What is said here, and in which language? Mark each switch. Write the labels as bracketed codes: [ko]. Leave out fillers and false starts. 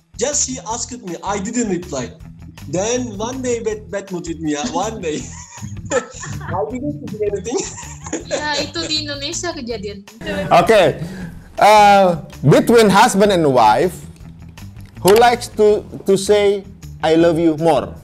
[en] Just she asked me. I didn't reply. Then one day bad mood with Nia. One day. I didn't do anything. [id] ya itu di Indonesia kejadian. [en] Okay. Between husband and wife, who likes to say I love you more?